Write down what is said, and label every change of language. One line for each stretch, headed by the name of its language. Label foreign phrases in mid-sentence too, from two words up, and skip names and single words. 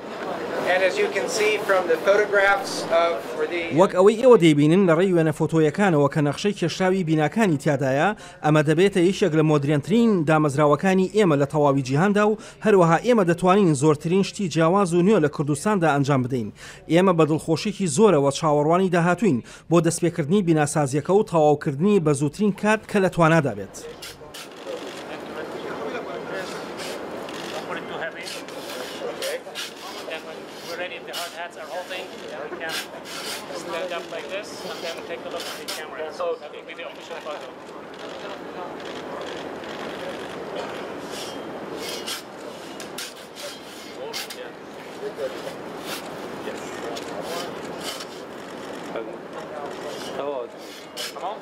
Central Kurdish: وەک ئەوەی ئێوە دەیبینن لە ڕێی وێنە فۆتۆیەکانەوە کە نەخشەی کێشراوی بیناکانی تیادایە، ئەمە دەبێتە یەکێک لە مۆدرێنترین دامەزراوەکانی ئێمە لە تەواوی جیهاندا و هەروەها ئێمە دەتوانین زۆرترین شتی جیاواز و نوێ لە کوردستاندا ئەنجام بدەین. ئێمە بە دڵخۆشێکی زۆرەوە چاوەڕوانی داهاتوین بۆ دەستپێکردنی بیناسازیەکە و تەواوکردنی بە زووترین کات کە لە توانادا بێت.
English: Ready if the hard hats are holding, we can stand up like this and then take a look at the camera. So that will be the official photo. Come on.